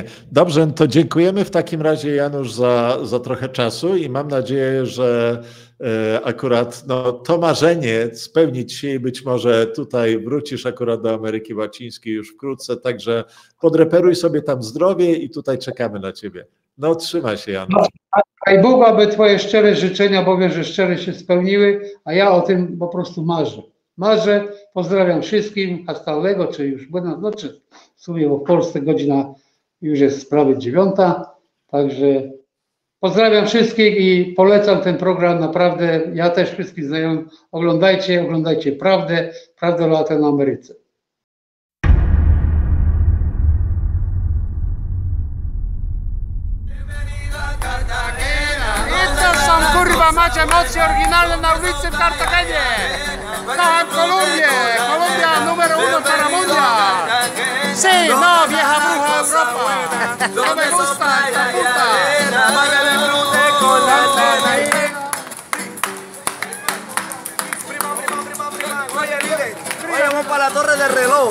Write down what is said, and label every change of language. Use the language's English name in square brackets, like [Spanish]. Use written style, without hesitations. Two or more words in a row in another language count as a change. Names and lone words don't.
[Polish] Dobrze, no to dziękujemy w takim razie, Janusz, za trochę czasu i mam nadzieję, że akurat no, to marzenie spełnić się i być może tutaj wrócisz akurat do Ameryki Łacińskiej już wkrótce, także podreperuj sobie tam zdrowie i tutaj czekamy na ciebie. No trzymaj się, Janusz. Daj Bóg, aby twoje szczere życzenia, bo wiem, że szczere się spełniły, a ja o tym po prostu marzę. Marzę, pozdrawiam wszystkim, [Spanish] hasta luego, [Polish] czy już [Spanish] buenas noches, [Polish] w sumie, bo w Polsce godzina już jest prawie 9, także pozdrawiam wszystkich i polecam ten program, naprawdę, ja też wszystkich znajomych, oglądajcie Prawdę o Latynoameryce. Kurwa, macie emocje oryginalne na ulicy w Cartagenie. Kocham Kolumbię. [Spanish] Kolumbia número 1 para mundial. Sí, no, vieja bruja Europa. No me gusta esta puta. Oye, vamos para la torre del reloj.